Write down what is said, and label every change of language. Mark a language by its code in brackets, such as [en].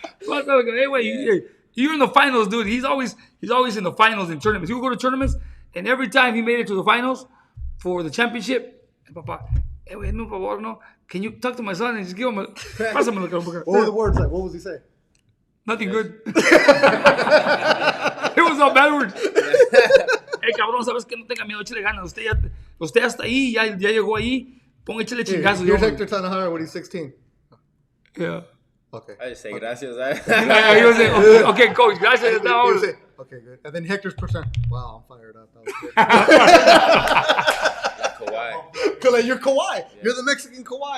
[en] Hey, wait, you're in the finals, dude. He's always in the finals in tournaments. He would go to tournaments, and every time he made it to the finals for the championship, Papa, hey, wait, no, Papa, no. Can you talk to my son and just give him a... [es] Pásamelo, cabrón. [en] What were the words like? What was he saying? Nothing good. It was all bad words. [es] Hey, cabrón, ¿sabes qué? No tenga miedo, échale ganas. Usted hasta ahí, ya llegó ahí. Pon, échale chingazos. [en] Here's Hector Tanahara when he's 16. Yeah. Okay. I just say gracias. He was saying, okay, coach, gracias. Okay, good. And then Hector's percent. Wow, I'm fired up. Kawhi. Because you're Kawhi. Yeah. You're the Mexican Kawhi.